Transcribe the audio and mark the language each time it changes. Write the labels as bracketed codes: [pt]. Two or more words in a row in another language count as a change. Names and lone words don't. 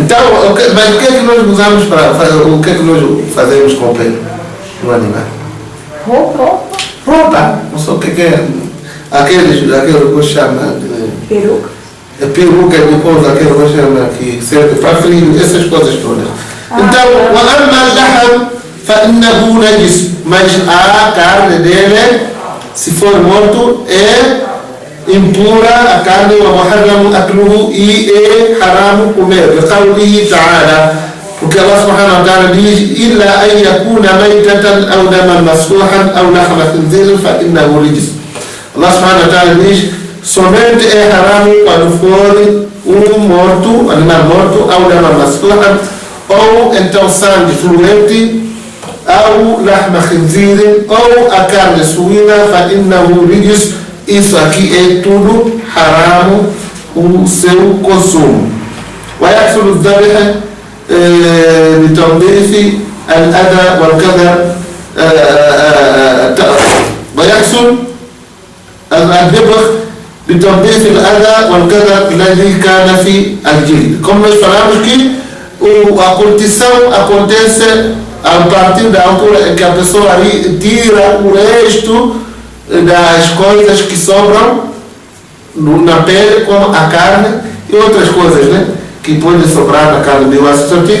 [pt] Então, mas o que é que nós usamos para fazer? O que é que nós fazemos com o pelo do animal? Roupa. Não sei o que é. Aquele que chama peruca. Peruca, depois aquele que chama que serve para frio, essas coisas todas. Então, [ar] وأما اللحم فإنه نجس, [pt] mas a carne dele, se for morto, é impura a carne, [ar] ومحرم أكله [pt] e é haram comer. [ar] بقوله تعالى, porque الله سبحانه وتعالى diz إلا أن يكون ميتة أو دما مسفوحا أو لحم خنزير فإنه رجس. الله سبحانه وتعالى [pt] diz somente é haram quando for morto, animal morto, [ar] أو دما مسفوحا, [pt] ou então sangue fluente, ou [ar] لحم خنزير, [pt] ou a carne suína, [ar] فإنه رجس, [pt] isso aqui é tudo haram o seu consumo. [ar] ويحصل الذبح لتنظيف الأذى والكدر, ويحصل الذبح لتنظيف الأذى والكدر الذي كان في الجلد. [pt] Como nós falamos que a curtição acontece a partir da altura em que a pessoa tira o resto das coisas que sobram na pele, como a carne e outras coisas, né, que podem sobrar na carne de osso.